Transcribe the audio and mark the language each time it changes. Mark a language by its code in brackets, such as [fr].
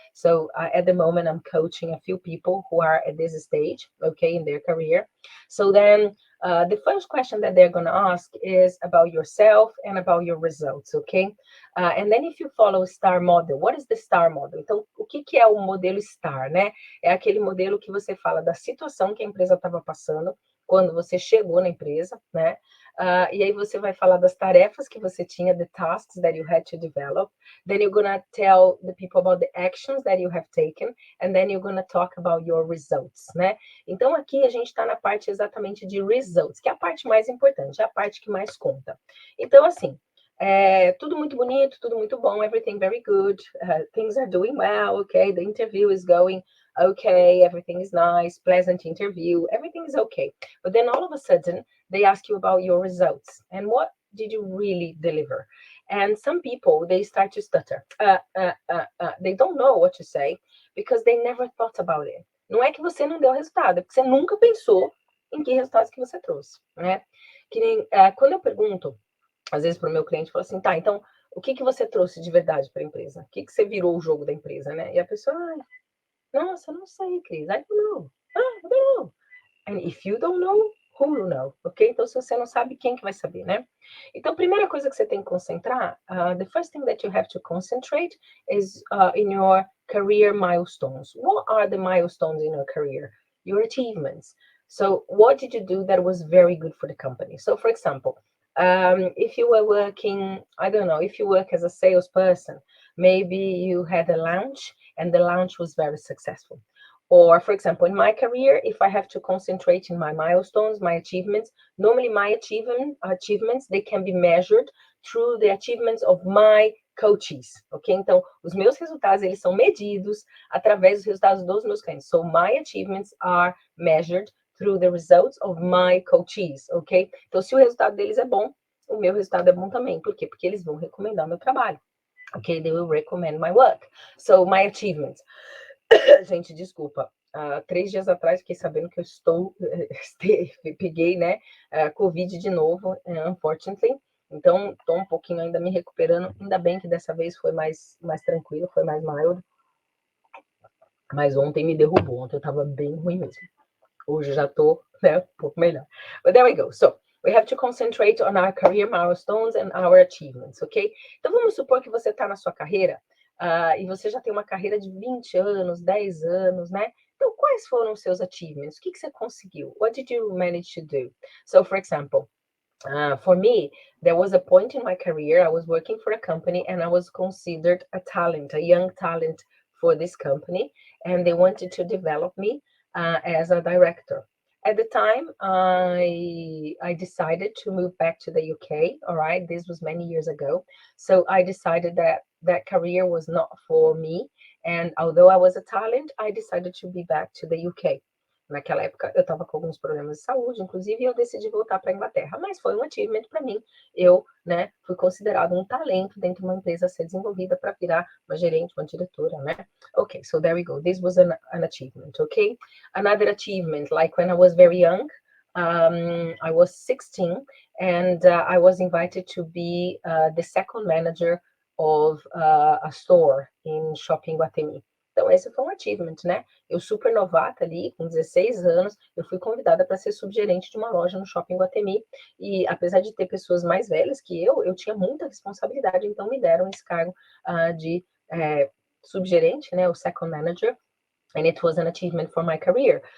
[en] So at the moment, I'm coaching a few people who are at this stage, okay, in their career. So then the first question that they're going to ask is about yourself and about your results, okay? And then if you follow STAR model, what is the STAR model? [pt] Então, o que é o modelo STAR, né? É aquele modelo que você fala da situação que a empresa estava passando quando você chegou na empresa, né? E aí você vai falar das tarefas que você tinha, [en] the tasks that you had to develop. Then you're gonna tell the people about the actions that you have taken, and then you're gonna talk about your results, né? [pt] Então aqui a gente está na parte exatamente de results, que é a parte mais importante, é a parte que mais conta. Então assim, tudo muito bonito, tudo muito bom, [en] everything very good, things are doing well, okay, the interview is going okay, everything is nice, pleasant interview, everything is okay. But then all of a sudden, they ask you about your results and what did you really deliver? And some people, they start to stutter. They don't know what to say because they never thought about it. [pt] Não é que você não deu resultado, é porque você nunca pensou em que resultados que você trouxe, né? Que nem, quando eu pergunto, às vezes, para o meu cliente, falo assim, tá, então, o que você trouxe de verdade para a empresa? O que você virou o jogo da empresa, né? E a pessoa, nossa, não sei, Cris, [en] I don't know. I don't know. And if you don't know, who will know, ok? [pt] Então, se você não sabe, quem que vai saber, né? Então, a primeira coisa que você tem que concentrar, [en] the first thing that you have to concentrate is in your career milestones. What are the milestones in your career? Your achievements. So what did you do that was very good for the company? So for example, if you were working, I don't know, if you work as a salesperson, maybe you had a launch and the launch was very successful. Or for example, in my career, if I have to concentrate in my milestones, my achievements, normally my achievements, they can be measured through the achievements of my coaches, ok? [pt] Então, os meus resultados, eles são medidos através dos resultados dos meus clientes. [en] So my achievements are measured through the results of my coaches, ok? [pt] Então, se o resultado deles é bom, o meu resultado é bom também. Por quê? Porque eles vão recomendar o meu trabalho. [en] Ok? They will recommend my work. So, my achievements. [pt] Gente, desculpa. 3 dias atrás fiquei sabendo que eu peguei, né, Covid de novo, unfortunately. Então, estou um pouquinho ainda me recuperando. Ainda bem que dessa vez foi mais tranquilo, foi mais mild. Mas ontem me derrubou. Ontem eu estava bem ruim mesmo. Hoje já estou, né, um pouco melhor. [en] But there we go. So, we have to concentrate on our career milestones and our achievements, ok? [pt] Então, vamos supor que você está na sua carreira e você já tem uma carreira de 20 anos, 10 anos, né? Então, quais foram os seus achievements? O que você conseguiu? [en] What did you manage to do? So, for example, for me, there was a point in my career, I was working for a company and I was considered a talent, a young talent for this company, and they wanted to develop me as a director. At the time, I decided to move back to the UK, all right? This was many years ago. So I decided that that career was not for me. And although I was a talent, I decided to be back to the UK. [pt] Naquela época, eu estava com alguns problemas de saúde, inclusive, e eu decidi voltar para a Inglaterra. Mas foi um achievement para mim. Eu, né, fui considerado um talento dentro de uma empresa a ser desenvolvida para virar uma gerente, uma diretora, né? [en] Okay, so there we go. This was an achievement, okay? Another achievement, like when I was very young, I was 16, and I was invited to be the second manager of a store in Shopping Guatemi. [pt] Então, esse foi um achievement, né? Eu super novata ali, com 16 anos, eu fui convidada para ser subgerente de uma loja no Shopping Guatemi, e apesar de ter pessoas mais velhas que eu tinha muita responsabilidade, então me deram esse cargo de subgerente, né, o second manager, [en] and it was an achievement for my career.